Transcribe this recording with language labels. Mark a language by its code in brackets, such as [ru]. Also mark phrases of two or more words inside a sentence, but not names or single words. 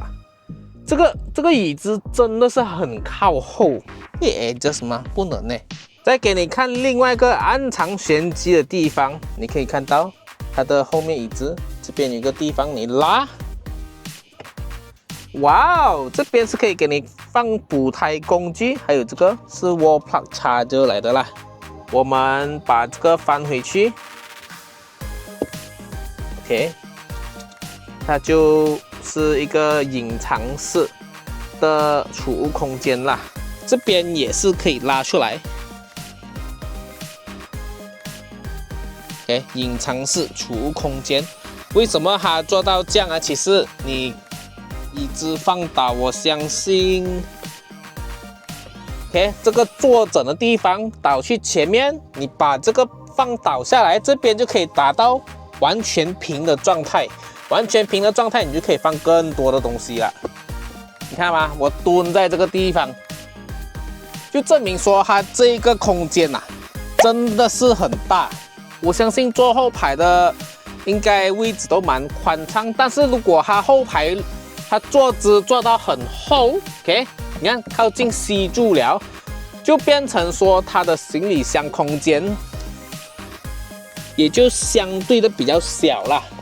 [zh] 這個椅子真的是很靠後，你 edge 什麼不能呢？再給你看另外一個暗藏玄機的地方，你可以看到它的後面椅子這邊有一個地方你拉。哇哦，這邊是可以給你放補胎工具，還有這個是 [en] wall plug charger [zh] 來的啦。我們把這個翻回去 ，OK， 它就是一個隱藏式的儲物空間啦。這邊也是可以拉出來 ，OK， 隱藏式儲物空間。為什麼它做到這樣啊？其實你椅子放倒，我相信 ，OK， 這個坐枕的地方倒去前面，你把這個放倒下來，這邊就可以達到完全平的狀態。完全平的狀態，你就可以放更多的東西了。你看嗎？我蹲在這個地方，就證明說它這一個空間啊，真的是很大。我相信坐後排的應該位置都蠻寬敞，但是如果它後排它坐姿坐到很厚 ，OK， 你看靠近吸住了，就變成說它的行李箱空間也就相對的比較小啦。